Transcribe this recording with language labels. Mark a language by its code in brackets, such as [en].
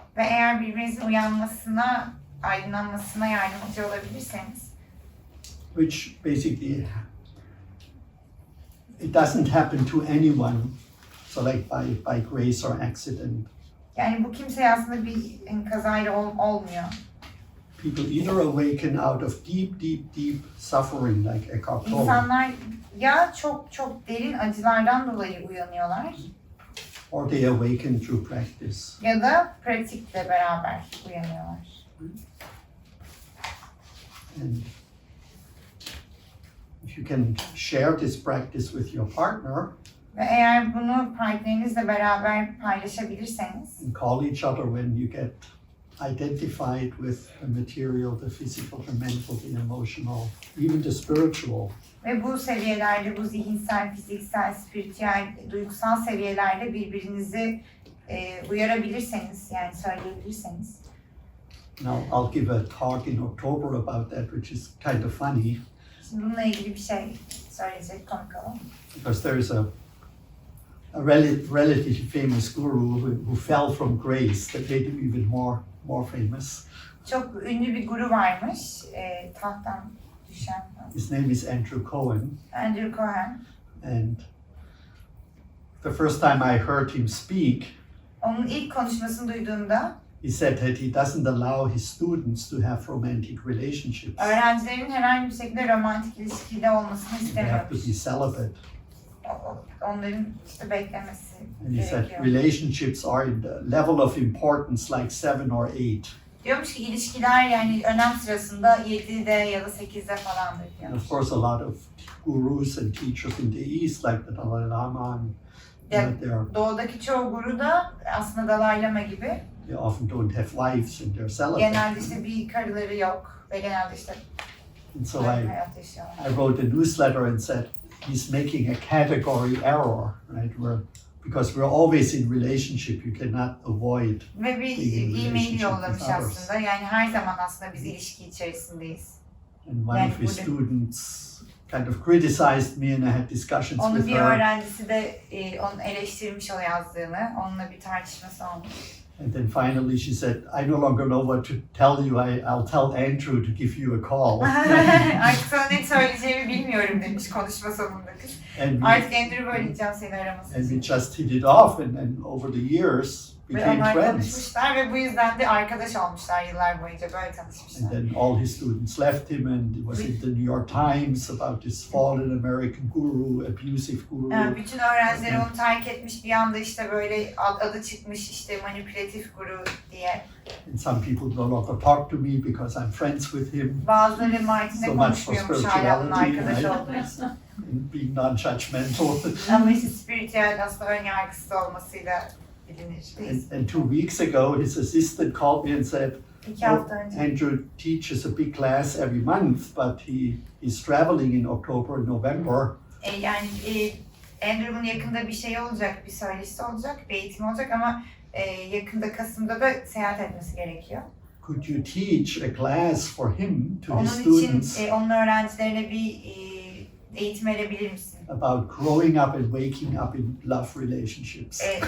[tr] Ve eğer birbirinizin uyanmasına, aydınlanmasına yardımcı olabilirseniz, [en] which basically it doesn't happen to anyone, so like by grace or accident. [tr] yani bu kimseye aslında bir kazayla olmuyor. [en] People either awaken out of deep suffering, like Eckhart Tolle, [tr] İnsanlar ya çok derin acılardan dolayı uyanıyorlar [en] or they awaken through practice. [tr] ya da pratikle beraber uyanıyorlar. [en] And if you can share this practice with your partner [tr] Ve eğer bunu partnerinizle beraber paylaşabilirseniz [en] and call each other when you get identified with the material, the physical, the mental, the emotional, even the spiritual. [tr] Ve bu seviyelerde, bu zihinsel, fiziksel, spiritüel, duygusal seviyelerde birbirinizi uyarabilirseniz, yani söyleyebilirseniz. [en] Now, I'll give a talk in October about that, which is kind of funny. [tr] Şimdi bununla ilgili bir şey söyleyecek, komik olan. [en] Because there is a relatively famous guru who fell from grace that made him even more famous. [tr] Çok ünlü bir guru varmış, tahttan düşen. [en] His name is Andrew Cohen. [tr] Andrew Cohen. [en] And the first time I heard him speak, [tr] Onun ilk konuşmasını duyduğumda [en] he said that he doesn't allow his students to have romantic relationships. [tr] öğrencilerin herhangi bir şekilde romantik ilişkide olmasını [en] They have to [tr] istemiyormuş. [en] be celibate. [tr] Onların işte beklemesi [en] And he said [tr] gerekiyor. [en] relationships are in the level of importance like 7 or 8. [tr] Diyormuş ki ilişkiler yani önem sırasında 7'de ya da 8'de falandır [en] And [tr] diyormuş. [en] of course, a lot of gurus and teachers in the East, like the Dalai Lama, and [tr] Doğudaki çoğu guru da aslında Dalai Lama gibi [en] they often don't have wives and they're celibate. [tr] genelde işte bir karıları yok ve genelde işte [en] And so [tr] aynı [en] I [tr] hayat yaşıyorlar. [en] wrote a newsletter and said he's making a category error, right? Because we're always in relationship, you cannot avoid. [tr] Ve bir e-mail yollamış aslında. Yani her zaman aslında biz ilişki içerisindeyiz. [en] And one of his students kind of criticized me and I had discussions [tr] Onun [en] with [tr] bir [en] her. [tr] öğrencisi de onu eleştirmiş o yazdığını. Onunla bir tartışması olmuş. [en] And then finally she said, I no longer know what to tell you. I'll tell Andrew to give you a call. [tr] Artık sana ne söyleyeceğimi bilmiyorum demiş konuşma sonunda kız. Artık Andrew böyle diyeceğim seni araması [en] And we [tr] için. [en] just hit it off and over the years [tr] Ve [en] became [tr] onlar [en] friends. [tr] konuşmuşlar ve bu yüzden de arkadaş olmuşlar yıllar boyunca böyle [en] And [tr] tanışmışlar. [en] then all his students left him and it was in the New York Times about this fallen American guru, abusive guru. [tr] Yani bütün öğrencileri onu terk etmiş bir anda işte böyle adı çıkmış işte manipülatif guru diye. [en] And some people no longer talk to me because I'm friends with him. [tr] Bazıları Martin'le [en] So much for [tr] konuşmuyormuş hala onun [en] spirituality, [tr] arkadaş [en] right? [tr] olduğu için. [en] And being non-judgmental. [tr] Ama işte spiritüel aslında ön yargısız olmasıyla bilinir. [en] And 2 weeks ago, his assistant called me and said, [tr] 2 hafta önce. [en] Andrew teaches a big class every month, but he's traveling in October and November. [tr] Andrew'un yakında bir şey olacak, bir söyleşisi olacak, bir eğitim olacak ama yakında Kasım'da da seyahat etmesi gerekiyor. [en] Could you teach a class for him to his [tr] Onun [en] students [tr] için onun öğrencilerine bir eğitim verebilir misin? [en] about growing up and waking up in love relationships?